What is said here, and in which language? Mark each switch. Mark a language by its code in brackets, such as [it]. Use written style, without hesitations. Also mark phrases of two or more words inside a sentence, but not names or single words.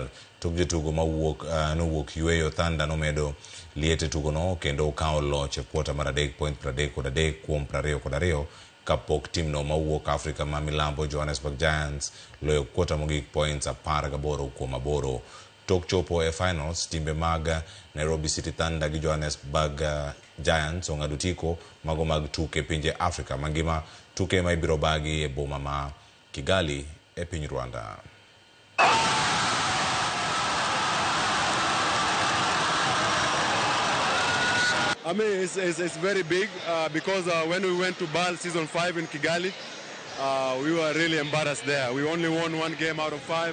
[luo] Tuk jotugo nowuok yueyo. Thunder nomedo liete tugo no kendo okawo loch quarter mar 3 points 33 kuom 22 kapok team no mawuok Afrika ma milambo Johannesburg Giants loyo quarter mogik points 18 kuom 8. Tok chopo finals timbe mag Nairobi City Thunder gi Johannesburg Giants ong'ado tiko mago mag tuke pinje Afrika mangima, tuke ma ibiro bagi boma ma Kigali piny Rwanda. [en] I mean, it's very big because when we went to BAL season 5 in Kigali, we were really embarrassed there. We only won 1 game out of 5.